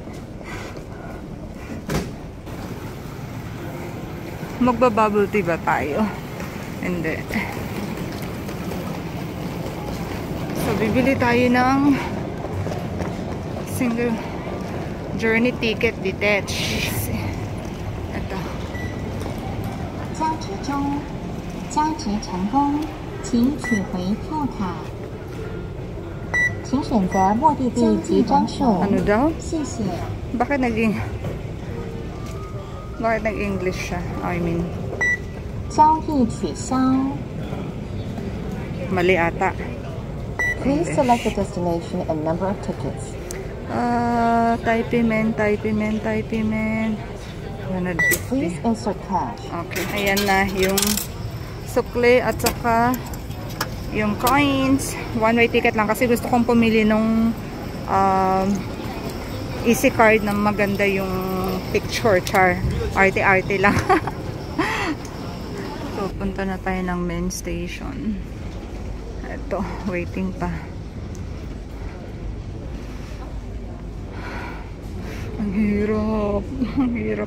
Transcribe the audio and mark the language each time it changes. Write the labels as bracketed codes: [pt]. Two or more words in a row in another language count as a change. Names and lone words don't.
[tl] Magba-bubble tea ba tayo? Hindi. So, bibili tayo ng [en] single journey ticket detached. [tl] Ito. [zh] 加值中，加值成功，请取回票卡。请选择目的地及张数。 [tl] Ano daw? [zh] 谢谢。 [tl] Bakit nag-English siya? [en] I mean. [zh] 交易取消。 [tl] Mali ata. [en] Please select the destination and number of tickets. Taipei men. 150. Please insert cash. Okay. [tl] Ayan na yung sukle at saka yung coins. [en] One-way ticket [tl] lang kasi gusto kong pumili nung [en] easy card [tl] na maganda yung picture. Char. Arte-arte lang. So, punta na tayo ng main station. Ito, waiting pa. Ang hirap.